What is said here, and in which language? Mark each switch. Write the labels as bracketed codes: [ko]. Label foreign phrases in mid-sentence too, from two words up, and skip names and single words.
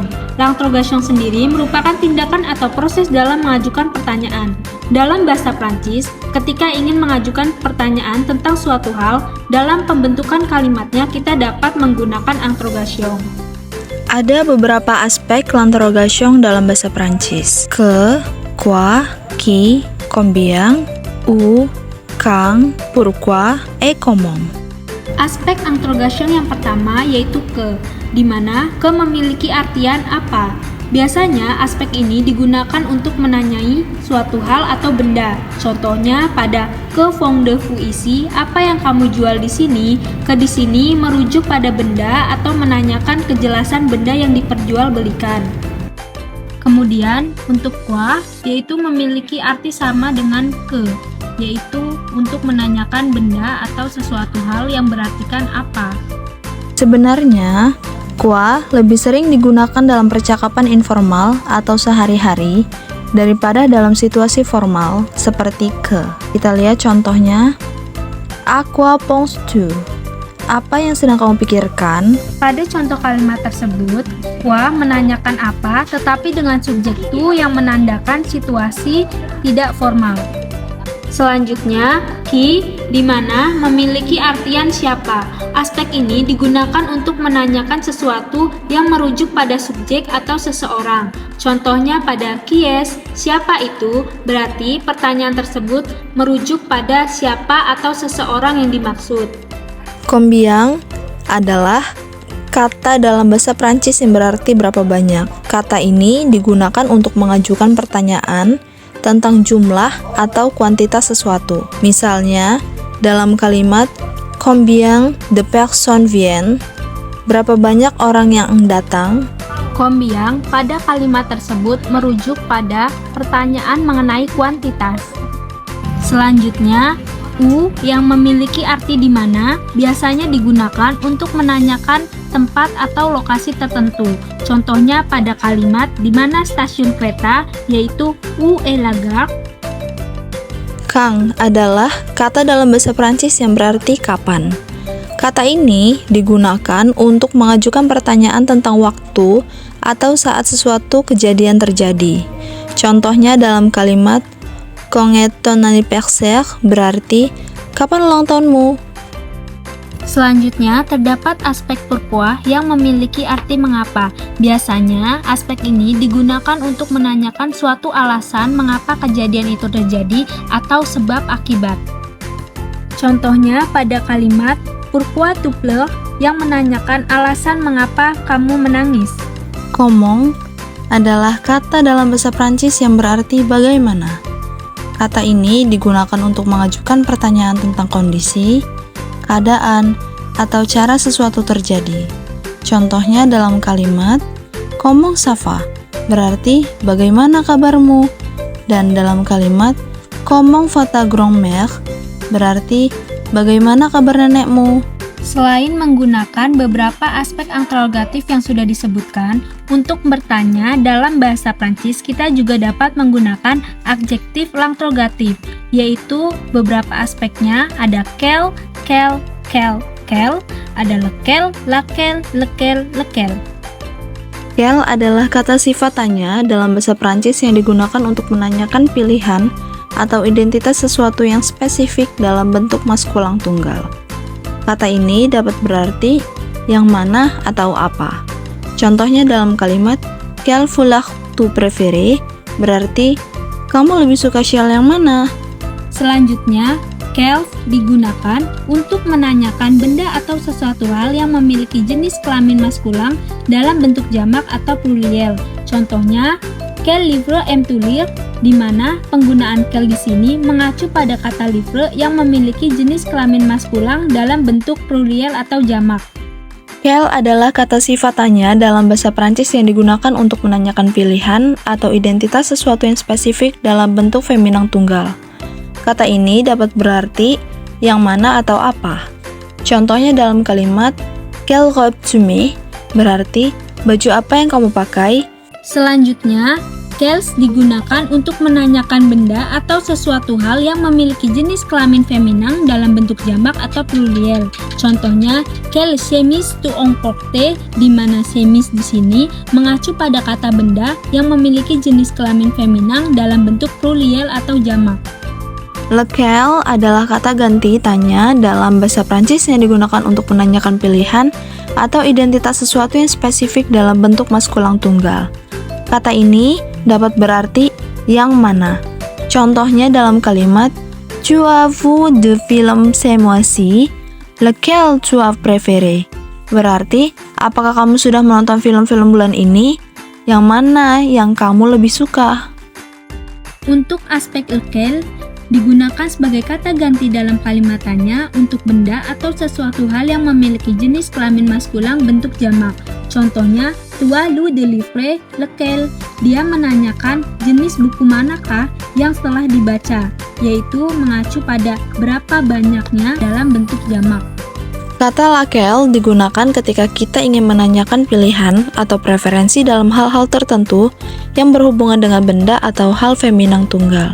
[id] L'interrogation sendiri merupakan tindakan atau proses dalam mengajukan pertanyaan. Dalam bahasa Prancis, ketika ingin mengajukan pertanyaan tentang suatu hal, dalam pembentukan kalimatnya kita dapat menggunakan interrogation. Ada beberapa aspek l'interrogation dalam bahasa Prancis. [fr] Que, quoi, qui, combien, où, quand, pourquoi, et comment. [id] Aspek interrogation yang pertama yaitu ke, di mana ke memiliki artian apa. Biasanya aspek ini digunakan untuk menanyai suatu hal atau benda. Contohnya pada [fr] ke fond de vous ici, [id] apa yang kamu jual di sini? Ke di sini merujuk pada benda atau menanyakan kejelasan benda yang diperjualbelikan. Kemudian untuk quoi yaitu memiliki arti sama dengan ke, yaitu untuk menanyakan benda atau sesuatu hal yang berartikan apa. Sebenarnya, quoi lebih sering digunakan dalam percakapan informal atau sehari-hari daripada dalam situasi formal seperti ke. Kita lihat contohnya. [fr] À quoi penses-tu? [id] Apa yang sedang kamu pikirkan? Pada contoh kalimat tersebut, quoi menanyakan apa tetapi dengan subjek tu yang menandakan situasi tidak formal. Selanjutnya, qui, di mana memiliki artian siapa. Aspek ini digunakan untuk menanyakan sesuatu yang merujuk pada subjek atau seseorang. Contohnya pada [fr] qui est, [id] siapa itu, berarti pertanyaan tersebut merujuk pada siapa atau seseorang yang dimaksud. Combien adalah kata dalam bahasa Prancis yang berarti berapa banyak. Kata ini digunakan untuk mengajukan pertanyaan tentang jumlah atau kuantitas sesuatu. Misalnya, dalam kalimat [fr] combien de personnes viennent, [id] berapa banyak orang yang datang. Combien pada kalimat tersebut merujuk pada pertanyaan mengenai kuantitas. Selanjutnya, où yang memiliki arti di mana biasanya digunakan untuk menanyakan tempat atau lokasi tertentu. Contohnya pada kalimat di mana stasiun kereta, yaitu [fr] où est la gare. [id] Quand adalah kata dalam bahasa Prancis yang berarti kapan. Kata ini digunakan untuk mengajukan pertanyaan tentang waktu atau saat sesuatu kejadian terjadi. Contohnya dalam kalimat [fr] quand est ton anniversaire [id] berarti kapan ulang tahunmu. Selanjutnya, terdapat aspek pourquoi yang memiliki arti mengapa. Biasanya, aspek ini digunakan untuk menanyakan suatu alasan mengapa kejadian itu terjadi atau sebab akibat. Contohnya pada kalimat [fr] pourquoi tu pleures [id] yang menanyakan alasan mengapa kamu menangis. Comment adalah kata dalam bahasa Prancis yang berarti bagaimana. Kata ini digunakan untuk mengajukan pertanyaan tentang kondisi, keadaan, atau cara sesuatu terjadi. Contohnya dalam kalimat [fr] comment ça va [id] berarti bagaimana kabarmu, dan dalam kalimat [fr] comment va ta grand-mère [id] berarti bagaimana kabar nenekmu. Selain menggunakan beberapa aspek interrogatif yang sudah disebutkan, untuk bertanya dalam bahasa Prancis kita juga dapat menggunakan adjektif l'interrogatif, yaitu beberapa aspeknya ada quel, ada lequel, laquelle, lequel. Quel adalah kata sifat tanya dalam bahasa Prancis yang digunakan untuk menanyakan pilihan atau identitas sesuatu yang spesifik dalam bentuk maskulang tunggal. Kata ini dapat berarti yang mana atau apa. Contohnya dalam kalimat [fr] quelle fleur tu préfères [id] berarti kamu lebih suka syal yang mana. Selanjutnya, quel digunakan untuk menanyakan benda atau sesuatu hal yang memiliki jenis kelamin maskulang dalam bentuk jamak atau pluriel. Contohnya, [fr] quel livre aimes-tu lire [id] di mana penggunaan quel di sini mengacu pada kata livre yang memiliki jenis kelamin maskulang dalam bentuk pluriel atau jamak. Quel adalah kata sifat tanya dalam bahasa Prancis yang digunakan untuk menanyakan pilihan atau identitas sesuatu yang spesifik dalam bentuk feminang tunggal. Kata ini dapat berarti yang mana atau apa. Contohnya dalam kalimat [fr] quelle robe tu mets [id] berarti baju apa yang kamu pakai. Selanjutnya, quels digunakan untuk menanyakan benda atau sesuatu hal yang memiliki jenis kelamin feminang dalam bentuk jamak atau pluriel. Contohnya, [fr] quelle chemise tu emportes, [id] di mana chemise di sini mengacu pada kata benda yang memiliki jenis kelamin feminang dalam bentuk pluriel atau jamak. Lequel adalah kata ganti tanya dalam bahasa Prancis yang digunakan untuk menanyakan pilihan atau identitas sesuatu yang spesifik dalam bentuk maskulang tunggal. Kata ini dapat berarti yang mana. Contohnya dalam kalimat [fr] Tu as vu de film ce mois-ci, lequel tu as préféré? [id] Berarti, apakah kamu sudah menonton film-film bulan ini? Yang mana yang kamu lebih suka? Untuk aspek lequel digunakan sebagai kata ganti dalam kalimat tanya untuk benda atau sesuatu hal yang memiliki jenis kelamin maskulang bentuk jamak. Contohnya, [fr] tu as lu de livre lequel, [id] dia menanyakan jenis buku manakah yang setelah dibaca, yaitu mengacu pada berapa banyaknya dalam bentuk jamak. Kata laquelle digunakan ketika kita ingin menanyakan pilihan atau preferensi dalam hal-hal tertentu yang berhubungan dengan benda atau hal feminang tunggal.